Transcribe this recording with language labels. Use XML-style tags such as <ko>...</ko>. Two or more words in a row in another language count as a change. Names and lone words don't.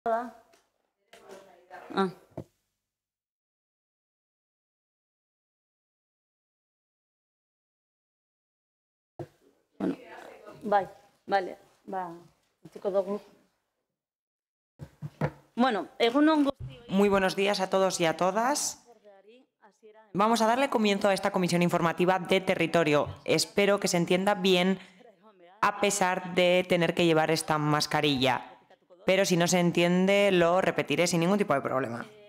<eu>Ah.</eu> <es>Bueno, vale,</es> <eu>utziko dugu. Bueno, egun on guztioi.</eu> <es>Muy buenos días a todos y a todas. Vamos a darle comienzo a esta comisión informativa de territorio. Espero que se entienda bien a pesar de tener que llevar esta mascarilla. Pero si no se entiende, lo repetiré sin ningún tipo de problema.</es>